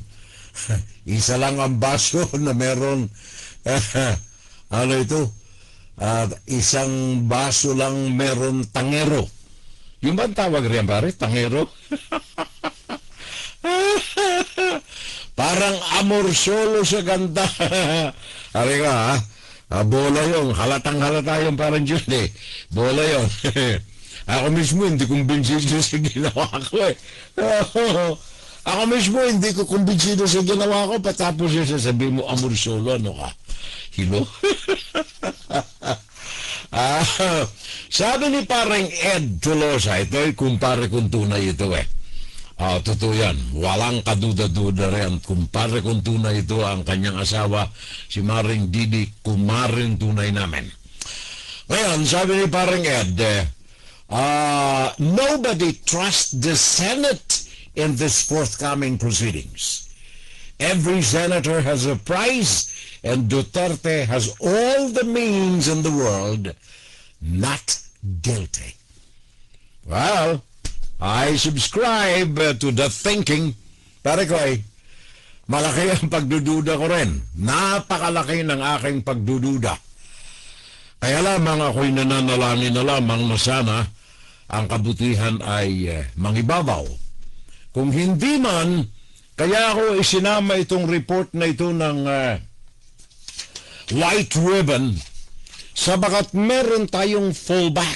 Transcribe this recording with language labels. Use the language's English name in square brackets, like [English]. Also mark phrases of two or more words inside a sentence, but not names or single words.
[Filipino] Isa lang ang baso na meron, ano ito, isang baso lang meron tangero. Yung ba ang tawag riyan pare? Tangero? Parang [Spanish] amor solo [Filipino] sa ganda. Ari ka ha? Bola yun. Halatang-halata yung parang Jundi. Bola yun. Ako mismo hindi kumbinsido sa ginawa ko eh. Ako mismo hindi ko kumbinsido sa ginawa ko patapos yung sasabihin mo [Spanish] amor solo, [Filipino] ano ka? Hilo? Sabi ni parang Ed Tolosa, ito ay kumpare kong tunay ito eh. Totoo yan. Walang kaduda-duda rin. Kumpare kong tunay ito ang kanyang asawa, si Maring Didi, kumaring tunay namin. Ngayon, sabi ni parang Ed, [English] nobody trusts the Senate in this forthcoming proceedings. Every senator has a price, and Duterte has all the means in the world not guilty. Well, I subscribe to the thinking. [Filipino] Pare ko ay, malaki ang pagdududa ko rin. Napakalaki ng aking pagdududa. Kaya lamang ako'y nananalangin na lamang na sana ang kabutihan ay mangibabaw. Kung hindi man, kaya ako isinama itong report na ito ng White Ribbon sabagat meron tayong fallback.